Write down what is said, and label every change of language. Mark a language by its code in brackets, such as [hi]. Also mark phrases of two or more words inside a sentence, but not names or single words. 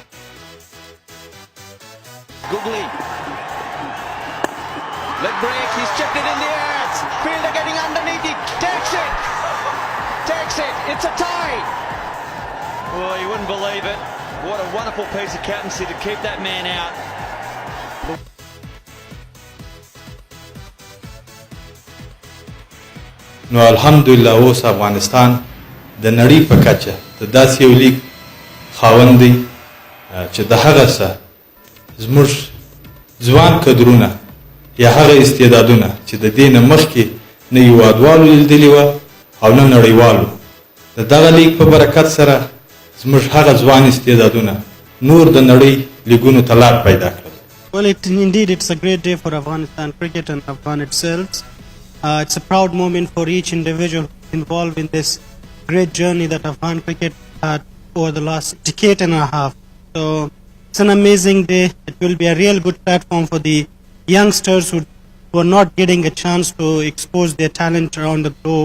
[en] Googly. Leg break, he's checked it in the air. Fielder getting underneath it, takes it, it's a tie. Well, you wouldn't believe it. What a wonderful piece of captaincy to keep that man out. [ps] نو الحمدلله اوس افغانستان د نړۍ په کچه د داسې یو لیګ خاوند دی چې د هغه څه زموږ ځوان کدرونه یا هغه استعدادونه چې د دې نه مخکې نه هېوادوالو لیدلي وه او نه نړیوالو د دغه لیګ په برکت سره زموږ هغه ځوان استعدادونه نور د نړۍ لیګونو ته لار پیدا کړل. [en] Well, indeed, it's a great day for Afghanistan cricket and Afghan itself. It's a proud moment for each individual involved in this great journey that Afghan cricket had over the last decade and a half. So it's an amazing day. It will be a real good platform for the youngsters who are not getting a chance to expose their talent around the globe.